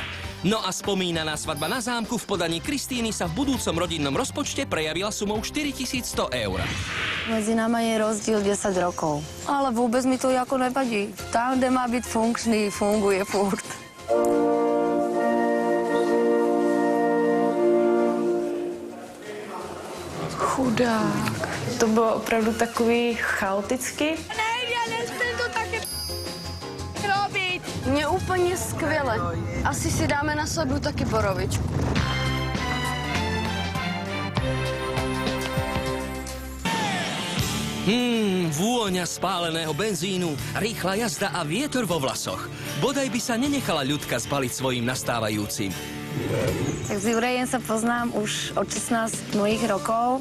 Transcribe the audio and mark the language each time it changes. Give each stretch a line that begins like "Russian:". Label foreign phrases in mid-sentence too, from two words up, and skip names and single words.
Slovak: No a spomínaná svadba na zámku v podaní Kristíny sa v budúcom rodinnom rozpočte prejavila sumou 4100 eur. Medzi nami je rozdiel 10 rokov. Ale vôbec mi to ako nevadí. Tam, kde má byť funkčný, funguje furt. Chudák.
Czech: To bylo opravdu takový chaoticky.
Slovak: Nejde, nesmím to také robiť.
Czech: Mně úplně skvěle. Asi si dáme na svatbu taky borovičku.
Slovak: Vôňa spáleného benzínu, rýchla jazda a vietor vo vlasoch. Bodaj by sa nenechala Ľudka zbaliť svojim nastávajúcim. Tak s Jurajem sa poznám už od 16 mojich rokov.